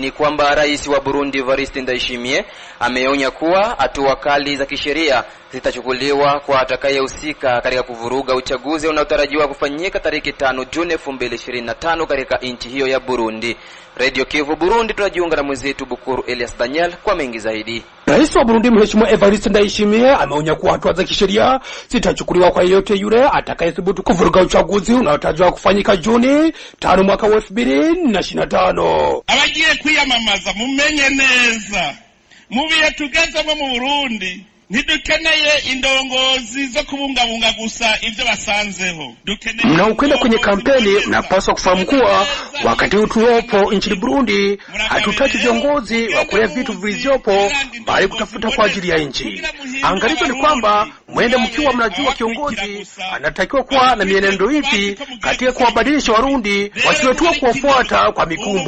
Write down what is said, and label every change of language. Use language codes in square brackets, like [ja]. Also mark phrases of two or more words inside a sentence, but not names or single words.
[sw] Ni kwamba rais wa Burundi Evariste Ndayishimiye ameonya kuwa hatua kali za kisheria zitachukuliwa kwa atakayehusika katika kuvuruga uchaguzi unaotarajiwa kufanyika tarehe 5 Juni 2025 katika nchi hiyo ya Burundi. Radio Kivu Burundi, tunajiunga na mwenzetu Bukuru Elias Daniel kwa mengi zaidi. Rais wa Burundi Mheshimiwa Evariste Ndayishimiye ameonya kuwa hatua za kisheria zitachukuliwa kwa yeyote yule atakayethubutu kuvuruga uchaguzi unaotarajiwa kufanyika Juni 5 mwaka 2025. [rn] Abagiye kwiyamamaza mumenye neza mubiye tugezemo mu Burundi ntidukeneye indongozi zo kubungabunga gusa ivyo basanzeho. [sw] Mnaokwenda kwenye kampeni mnapaswa kufahamu kuwa wakati utuopo nchini Burundi hatutaki viongozi wa kulea vitu vilivyopo, bali kutafuta kwa ajili ya nchi. Angalizo ni kwamba mwende mkiwa mnajua kiongozi anatakiwa kuwa na mienendo ipi katika kuwabadilisha Warundi, wasiwe tu kuwafuata kwa mikumbo.